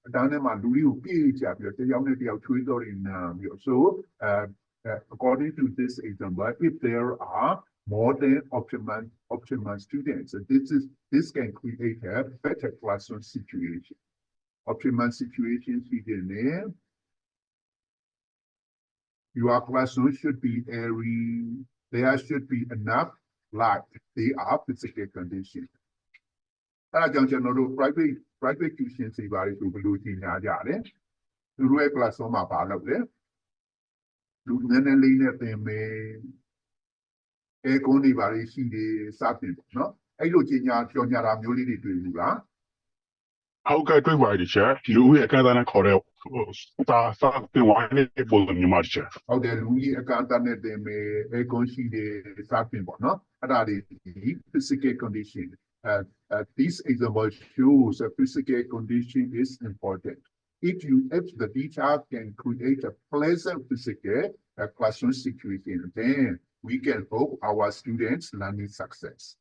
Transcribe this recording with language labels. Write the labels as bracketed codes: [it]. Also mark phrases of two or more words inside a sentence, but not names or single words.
[en] So according to this example, if there are more than optimal students, this can create a better classroom situation. optimum situation there. Your classroom should be airy. There should be enough light. They are physical conditions. [my] အဲ့ဒါကြောင့်ကျွန်တော်တို့ [en] private tuition [my] တွေပါလို့ဘယ်လိုကြီးညာကြလဲသူတို့ရဲ့ classroom မှာပါလို့လေလူနည်းနည်းလေးနဲ့သင်မယ်aircon တွေပါလေးရှိတယ်စသဖြင့်ပေါ့နော်အဲ့လိုကြီးညာကြော်ညာတာမျိုးလေးတွေတွေ့ဘူးလား ဟုတ်ကဲ့တွေ့ပါတယ်ချာလူဦးရဲ့အခန်းသားနဲ့ခေါ်တဲ့စာတင်ဝိုင်းလေးပုံစံမျိုးမှာချာ ဟုတ်တယ်လူကြီးအကန့်အသတ်နဲ့သင်မယ် aircon ရှိတယ်စသဖြင့်ပေါ့နော်အဲ့ဒါတွေ [en] physical condition this example shows a physical condition is important. If the teacher can create a pleasant physical classroom situation, then we can hope our students' learning success.